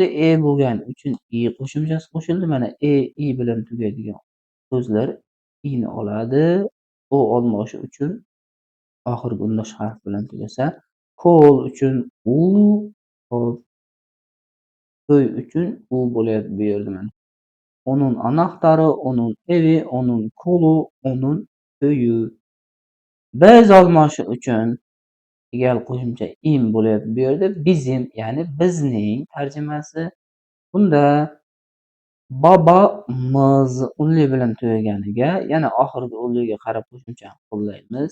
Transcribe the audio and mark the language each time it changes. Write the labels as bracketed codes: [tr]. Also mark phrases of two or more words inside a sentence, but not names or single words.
[uz] Bo'lgani uchun i qo'shimchasi qo'shildi. Mana i bilan tugaydigan so'zlar i'ni oladi. O olmoshi uchun oxirgi undosh harf bilan tugasa, ko'l uchun u, hop, to'y uchun u bo'lyapti bu yerda mana. [tr] Onun anahtari, onun evi, onun ko'li, onun to'yi. [uz] Biz olmoshi uchun egal qo'shimcha im bo'lyapti bu yerda. Bizim, ya'ni bizning tarjimasi. Bunda bobomiz unli bilan tugaganiga yana oxirgi unliga qarab qo'shimchani qo'llaymiz.